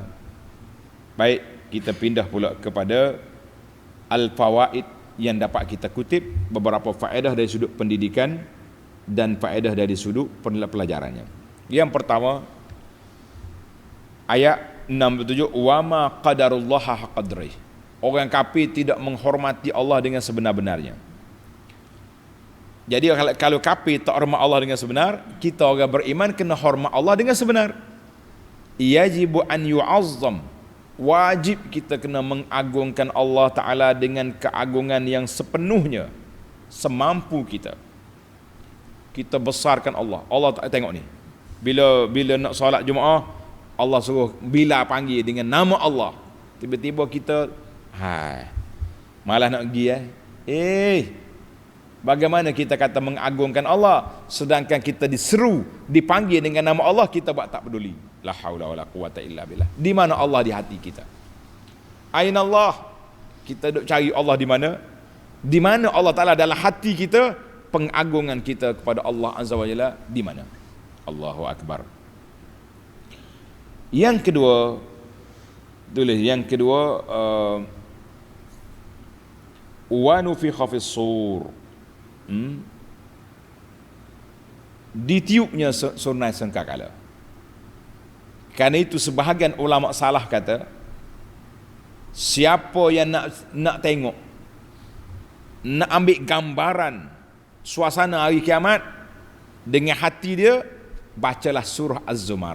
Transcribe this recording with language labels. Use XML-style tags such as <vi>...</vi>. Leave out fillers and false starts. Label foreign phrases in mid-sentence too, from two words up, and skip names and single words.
<ms>Baik, kita pindah pula kepada al-fawaid yang dapat kita kutip, beberapa faedah dari sudut pendidikan dan faedah dari sudut pelajarannya. Yang pertama, ayat 67,</ms> <ar>wa ma qadarullaha haqadrih.</ar> <ms>Orang kafir tidak menghormati Allah dengan sebenar-benarnya. Jadi kalau kafir tak hormat Allah dengan sebenar, kita orang beriman kena hormat Allah dengan sebenar.</ms> <ar>Yajibu an yu'azzam.</ar> <ms>Wajib kita kena mengagungkan Allah Ta'ala dengan keagungan yang sepenuhnya, semampu kita. Kita besarkan Allah. Allah tak tengok ni. Bila nak solat Jumaat, Allah suruh bila panggil dengan nama Allah. Tiba-tiba kita malah nak pergi bagaimana kita kata mengagungkan Allah, sedangkan kita diseru, dipanggil dengan nama Allah, kita buat tak peduli.</ms> <ar>La haula wala quwata illa billah.</ar> <ms>Di mana Allah di hati kita?</ms> <ar>Aina Allah?</ar> <ms>Kita duk cari Allah di mana? Di mana Allah Taala dalam hati kita? Pengagungan kita kepada Allah</ms> <ar>Azza wa Jalla</ar> <ms>di mana?</ms> <ar>Allahu akbar.</ar> <ms>Yang kedua,</ms> <ar>wa nufikha fis sur.</ar> <ms>Ditiupnya surnai sangkakala. Karena itu sebahagian ulama salah kata, siapa yang nak tengok, nak ambil gambaran suasana hari kiamat dengan hati dia, bacalah surah Az-Zumar.</ms>